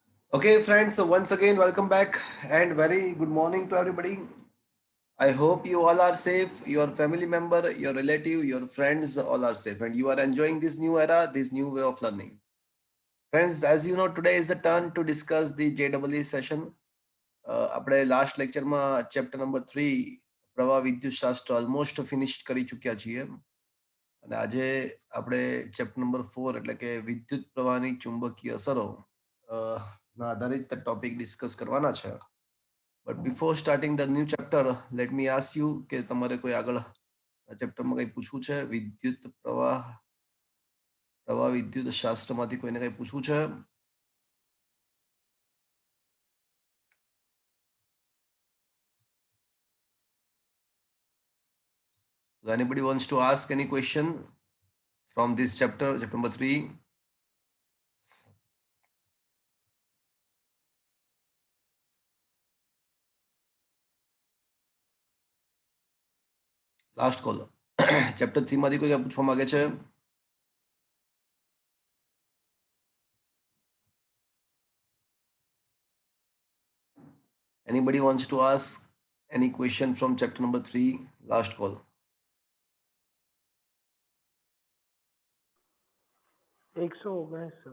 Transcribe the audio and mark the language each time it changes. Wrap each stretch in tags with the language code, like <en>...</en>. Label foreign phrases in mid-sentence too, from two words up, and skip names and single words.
<en>Okay, friends, so once again, welcome back and very good morning to everybody. I hope you all are safe, your family member, your relative, your friends all are safe, and you are enjoying this new era, this new way of learning. Friends, as you know, today is the turn to discuss the JEE session.</en> <gu>આપણે લાસ્ટ લેક્ચરમાં ચેપ્ટર નંબર 3 પ્રવાહ વિદ્યુત શાસ્ત્ર</gu> <en>almost finish</en> <gu>કરી ચૂક્યા છીએ અને આજે આપણે ચેપ્ટર નંબર 4 એટલે કે વિદ્યુત પ્રવાહની ચુંબકીય અસરો ના આધારિત</gu> <en>topic discuss</en> <gu>કરવાના છે.</gu> <en>But before starting the new chapter let me ask you</en> <gu>કે તમારે કોઈ આગળ ચેપ્ટરમાં કંઈ પૂછવું છે? વિદ્યુત પ્રવાહ વિદ્યુત શાસ્ત્રમાંથી કોઈને કંઈ પૂછવું છે?</gu> <en>Anybody wants to ask any question from this chapter, chapter number 3? Last call.</en> <gu>ચેપ્ટર 3 માંથી કોઈ પૂછવા માંગે છે?</gu> <en>Anybody wants to ask any question from chapter number 3? Last call.</en> <gu>119 સર.</gu>